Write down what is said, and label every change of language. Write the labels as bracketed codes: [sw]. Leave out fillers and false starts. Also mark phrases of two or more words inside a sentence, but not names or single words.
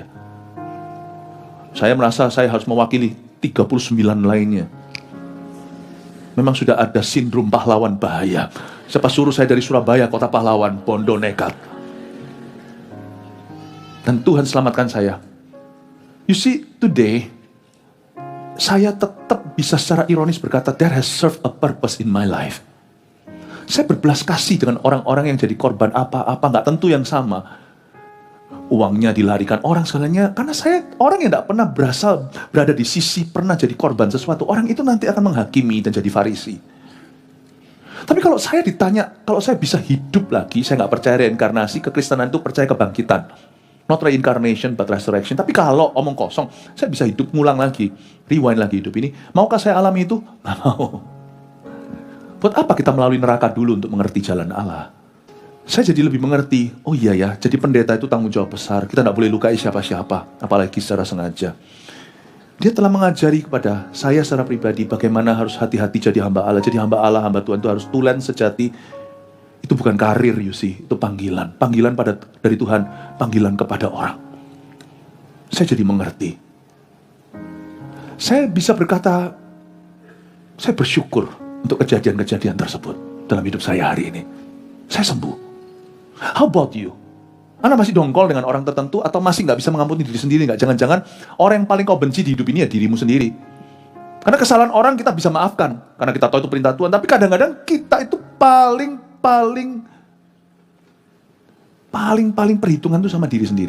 [id] Saya merasa saya harus mewakili 39 lainnya. Memang sudah ada sindrom pahlawan bahaya. Siapa suruh saya dari Surabaya, kota pahlawan, [jv] bondo nekat. [id] Dan Tuhan selamatkan saya. [en] You see, today, [id] saya tetap bisa secara ironis berkata, [en] that has served a purpose in my life. [id] Saya berbelas kasih dengan orang-orang yang jadi korban apa-apa, gak tentu yang sama. Uangnya dilarikan orang segalanya, karena saya orang yang gak pernah berada di sisi, pernah jadi korban sesuatu. Orang itu nanti akan menghakimi dan jadi farisi. Tapi kalau saya ditanya, kalau saya bisa hidup lagi, saya gak percaya reinkarnasi, kekristenan itu percaya kebangkitan. [en] Not reincarnation, but resurrection. [id] Tapi kalau omong kosong, saya bisa hidup ngulang lagi, rewind lagi hidup ini. Maukah saya alami itu? Nggak mau. Buat apa kita melalui neraka dulu untuk mengerti jalan Allah? Saya jadi lebih mengerti, oh iya ya, jadi pendeta itu tanggung jawab besar. Kita tidak boleh lukai siapa-siapa, apalagi secara sengaja. Dia telah mengajari kepada saya secara pribadi bagaimana harus hati-hati jadi hamba Allah. Jadi hamba Allah, hamba Tuhan itu harus tulen sejati. Itu bukan karir, [en] you see. [id] Itu panggilan. Panggilan dari Tuhan. Panggilan kepada orang. Saya jadi mengerti. Saya bisa berkata, saya bersyukur untuk kejadian-kejadian tersebut dalam hidup saya hari ini. Saya sembuh. [en] How about you? [id] Anda masih dongkol dengan orang tertentu atau masih nggak bisa mengampuni diri sendiri? Nggak? Jangan-jangan orang yang paling kau benci di hidup ini ya dirimu sendiri. Karena kesalahan orang kita bisa maafkan. Karena kita tahu itu perintah Tuhan. Tapi kadang-kadang kita itu paling perhitungan itu sama diri sendiri.